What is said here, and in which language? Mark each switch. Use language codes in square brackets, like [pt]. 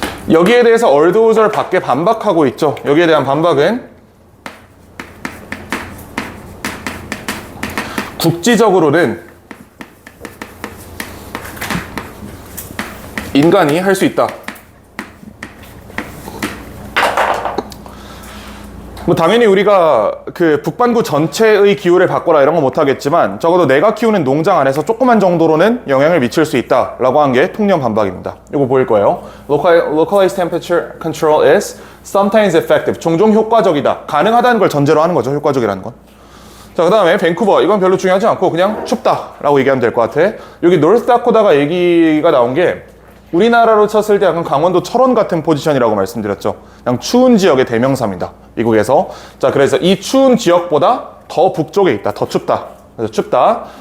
[ko] 여기에 대해서 얼드우절 밖에 반박하고 있죠. 여기에 대한 반박은 국지적으로는 인간이 할 수 있다. 뭐 당연히 우리가 그 북반구 전체의 기후를 바꿔라 이런 거 못하겠지만 적어도 내가 키우는 농장 안에서 조그만 정도로는 영향을 미칠 수 있다라고 한 게 통념 반박입니다. 이거 보일 거예요. [en] Localized temperature control is sometimes effective. [ko] 종종 효과적이다. 가능하다는 걸 전제로 하는 거죠. 효과적이라는 건. 자, 그 다음에 밴쿠버. 이건 별로 중요하지 않고 그냥 춥다라고 얘기하면 될 것 같아. 여기 노스다코다가 얘기가 나온 게 우리나라로 쳤을 때 약간 강원도 철원 같은 포지션이라고 말씀드렸죠. 그냥 추운 지역의 대명사입니다. 미국에서. 자, 그래서 이 추운 지역보다 더 북쪽에 있다. 더 춥다. 그래서 춥다.